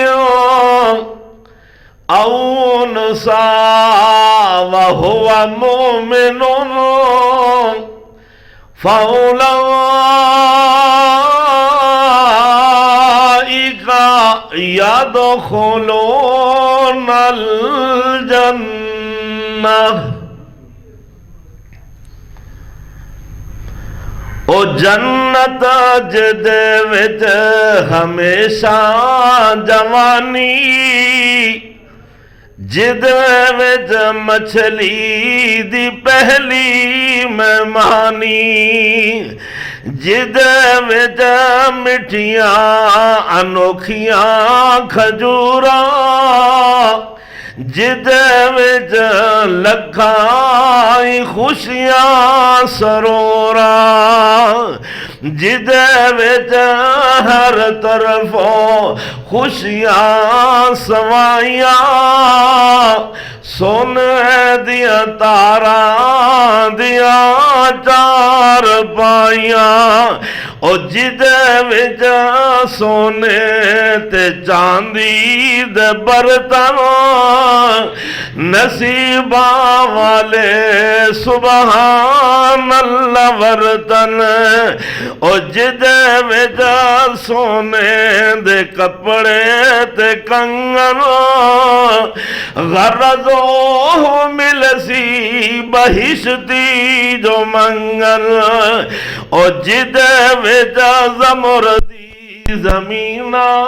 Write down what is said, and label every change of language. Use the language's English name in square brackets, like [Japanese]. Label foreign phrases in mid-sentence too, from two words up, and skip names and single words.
[Arabic] أو أنثى وهو مؤمن فأولئك يدخلون [Punjabi] الجنة او جنت جدے وچ ہمیشہ جوانی جدے وچ مچھلی دی پہلی مہمانی جدے وچ مٹھیاں انوکھیاں کھجوراں جدے وچ لکھاں خوشیاں سروراں جدے وچ ہر طرفوں خوشیاں سوائیاں سونے دیا تاراں دیا چار پائیاں او جدے وچ سونے تے چاندی دے برتن نصیباں والے [Arabic] سبحان اللہ [Punjabi] ورتن او جدے وچ سونے دے کپڑے تے کنگن غرضو ملسی بہشتی جو منگن او جدے وچ زمردی زمینہ